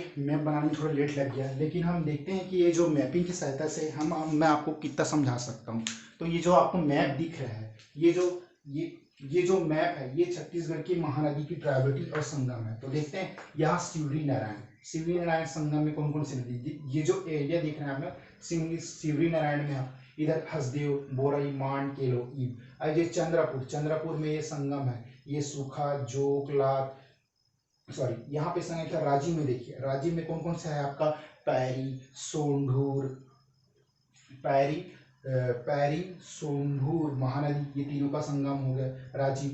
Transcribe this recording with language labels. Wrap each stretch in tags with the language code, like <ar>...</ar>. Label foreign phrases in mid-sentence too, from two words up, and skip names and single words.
<hi>मैप बनाने में थोड़ा लेट लग गया, लेकिन हम देखते हैं कि ये जो मैपिंग की सहायता से मैं आपको कितना समझा सकता हूँ। तो ये जो आपको मैप दिख रहा है, ये जो मैप है ये छत्तीसगढ़ की महानदी की ट्राइबलिटी और संगम है। तो देखते हैं यहाँ शिवरी नारायण, शिवरी नारायण संगम में कौन कौन सी नदी, ये जो एरिया दिख रहा है हमें शिवरी नारायण में, इधर हसदेव, बोरई, मांड, केलो, ईब। और ये चंद्रपुर, चंद्रपुर में ये संगम है, ये सूखा, जोक, लात, सॉरी यहाँ पे संगम क्या, राजी में देखिए, राजी में कौन कौन सा है आपका, पैरी, सोंढूर, पैरी, पैरी, सोंढूर, महानदी, ये तीनों का संगम हो गया राजी।</hi>